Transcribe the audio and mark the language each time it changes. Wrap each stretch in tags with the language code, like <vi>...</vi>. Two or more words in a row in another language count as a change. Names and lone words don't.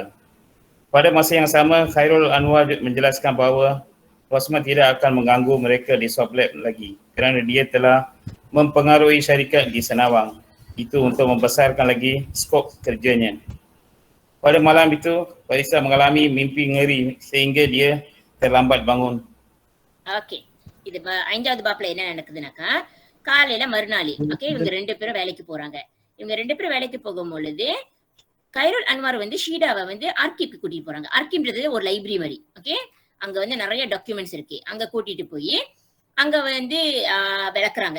<ms>Pada masa yang sama, Khairul Anwar menjelaskan bahawa Rosman tidak akan mengganggu mereka di Swab Lab lagi kerana dia telah mempengaruhi syarikat di Senawang itu untuk membesarkan lagi skop kerjanya. Pada malam itu, Farisa mengalami mimpi ngeri sehingga dia terlambat bangun.</ms> <ta>ஓகே, இது 5வது பாப்ல என்ன நடக்குதுனாக்கா, காலையில மறுநாள் ஓகே இவங்க 2 பேரும் வேலைக்கு போறாங்க. இவங்க 2 பேரும் வேலைக்கு போகும் பொழுது கைருல் அன்வார் வந்து ஷீடாவை வந்து ஆர்கிவ்க்கு கூட்டிட்டு போறாங்க. ஆர்கிவ்ன்றது ஒரு லைப்ரரி மாதிரி. ஓகே, அங்க வந்து நிறைய டாக்குமெண்ட்ஸ் இருக்கு. அங்க கூட்டிட்டு போய் அங்க வந்து விளக்குறாங்க.</ta>